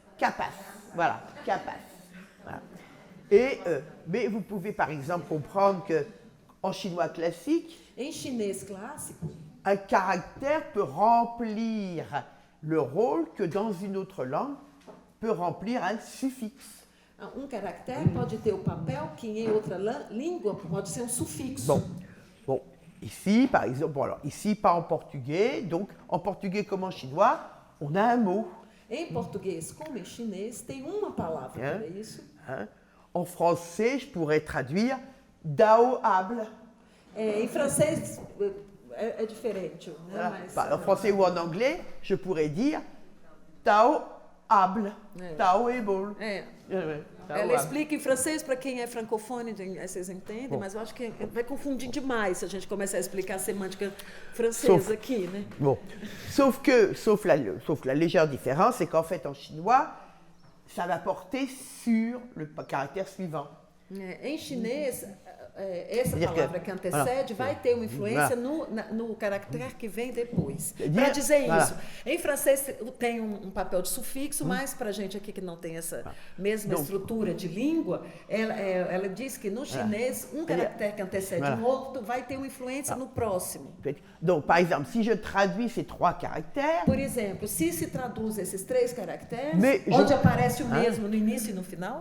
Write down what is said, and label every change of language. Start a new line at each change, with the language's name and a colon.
French: Capaz. Voilà, capaz. Voilà. Et, mais vous pouvez par exemple comprendre qu'en chinois classique,
Portuguese: Em chinês clássico,
French: un caractère peut remplir le rôle que dans une autre langue peut remplir un suffixe.
Portuguese: caractere pode ter o papel que em outra língua pode ser um sufixo.
French: Bon, ici par exemple, bon alors ici pas en portugais, donc en portugais comme en chinois, on a un mot.
Portuguese: Em português, como em chinês, tem uma palavra para isso.
French: Hein. En français, je pourrais traduire daoable.
Portuguese: Em francês é diferente, né?
French: Voilà.
Portuguese: Mas,
French: En français ou en anglais, je pourrais dire taoable, taoable.
Portuguese: Ela explica em francês para quem é francofone, vocês entendem, mas eu acho que vai confundir demais se a gente começar a explicar a semântica francesa aqui, né?
French: Bon, sauf la légère différence, c'est qu'en fait en chinois, ça va porter sur le caractère suivant.
Portuguese: Em chinês, essa palavra que antecede vai ter uma influência no caractere que vem depois. Para dizer isso, em francês tem um papel de sufixo, mas para a gente aqui que não tem essa mesma estrutura de língua, ela diz que no chinês, um caractere que antecede um outro vai ter uma influência no próximo.
French: Donc, par exemple, si je traduis ces 3 caractères...
Portuguese: Por exemplo, se traduz esses 3 caracteres, onde aparece o mesmo no início e no final...